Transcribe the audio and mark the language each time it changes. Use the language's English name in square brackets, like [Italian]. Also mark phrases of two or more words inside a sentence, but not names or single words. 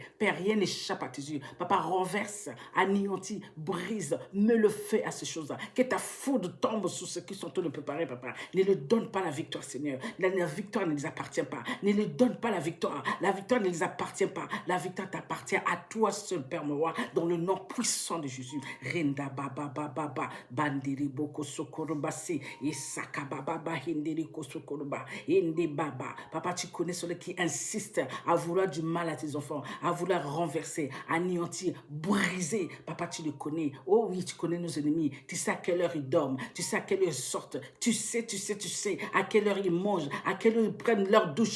[French] Père, rien n'échappe à tes yeux. Papa, renverse, anéantit, brise, mets le feu à ces choses-là. Que ta foudre tombe sur ceux qui sont en train de préparer, Papa. Ne leur donne pas la victoire, Seigneur. La victoire ne les appartient pas. Ne leur donne pas la victoire. La victoire ne les appartient pas. La victoire t'appartient à toi seul, Père mon roi, dans le nom puissant de Jésus. Renda baba baba ba bandiri boko sokorobasi isaka baba ba hindiri kosokoroba indi baba. Papa, tu connais ceux qui insistent à vouloir du mal à tes enfants, à vouloir renverser, anéantir, briser. Papa, tu le connais. Oh oui, tu connais nos ennemis. Tu sais à quelle heure ils dorment. Tu sais à quelle heure ils sortent. Tu sais à quelle heure ils mangent, à quelle heure ils prennent leur douche.